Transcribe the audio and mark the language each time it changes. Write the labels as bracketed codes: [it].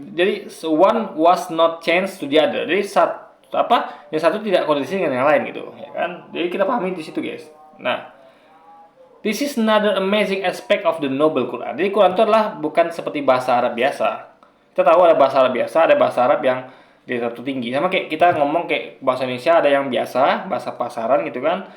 [en] Jadi one was not changed to the other. [id] Jadi yang satu tidak kontradiksi dengan yang lain gitu ya kan. Jadi kita pahami di situ guys. [en] Nah, this is another amazing aspect of the noble Quran. [id] Jadi Quran itu adalah bukan seperti bahasa Arab biasa. Kita tahu ada bahasa Arab biasa, ada bahasa Arab yang di satu tinggi. Sama kayak kita ngomong kayak bahasa Indonesia ada yang biasa, bahasa pasaran gitu kan.